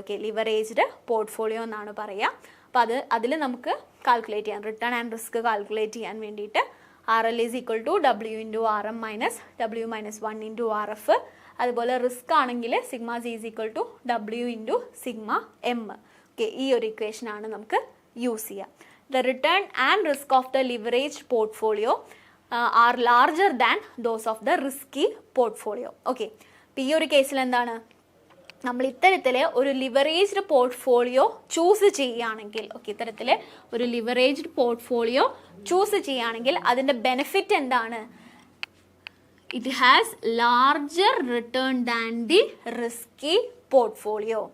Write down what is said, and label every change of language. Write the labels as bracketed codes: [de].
[ml] Okay, leveraged portfolio എന്നാണ് പറയുക. അപ്പോൾ അതിൽ നമുക്ക് കാൽക്കുലേറ്റ് ചെയ്യാൻ, റിട്ടേൺ ആൻഡ് റിസ്ക് കാൽക്കുലേറ്റ് ചെയ്യാൻ വേണ്ടിയിട്ട് RL is equal to W into RM minus W minus 1 into RF. അതുപോലെ റിസ്ക് ആണെങ്കിൽ sigma C is equal to W into sigma M. Okay, ഈ ഒരു ഇക്വേഷനാണ് നമുക്ക് യൂസ് ചെയ്യുക. [en] The return and risk of the leveraged portfolio are larger than those of the risky portfolio. [ml] Okay, അപ്പോൾ ഈ ഒരു കേസിൽ എന്താണ്, നമ്മൾ ഇത്തരത്തിൽ ഒരു ലിവറേജ്ഡ് പോർട്ട്ഫോളിയോ ചൂസ് ചെയ്യുകയാണെങ്കിൽ, ഓക്കെ, ഇത്തരത്തിൽ ഒരു ലിവറേജ്ഡ് പോർട്ട്ഫോളിയോ ചൂസ് ചെയ്യുകയാണെങ്കിൽ അതിൻ്റെ ബെനിഫിറ്റ് എന്താണ്, [en] It has larger return than the risky portfolio.